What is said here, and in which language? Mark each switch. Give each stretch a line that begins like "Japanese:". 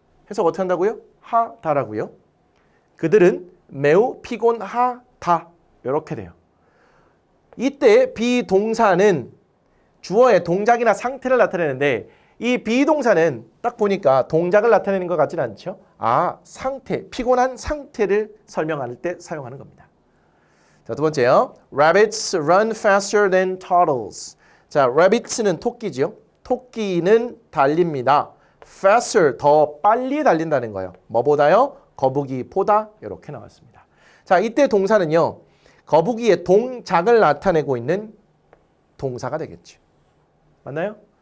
Korean: 해석 어떻게 한다고요? 하다라고요. 그들은 매우 피곤하다. 이렇게 돼요. 이때 비동사는 주어의 동작이나 상태를 나타내는데 이 비동사는 딱 보니까 동작을 나타내는 것 같지는 않죠? 상태, 피곤한 상태를 설명할 때 사용하는 겁니다. 자, 두 번째요.
English: Rabbits run faster than turtles.
Korean: 자, rabbits는 토끼죠. 토끼는 달립니다. faster, 더 빨리 달린다는 거예요. 뭐보다요? 거북이보다 이렇게 나왔습니다. 자, 이때 동사는요. 거북이의 동작을 나타내고 있는 동사가 되겠죠. 맞나요?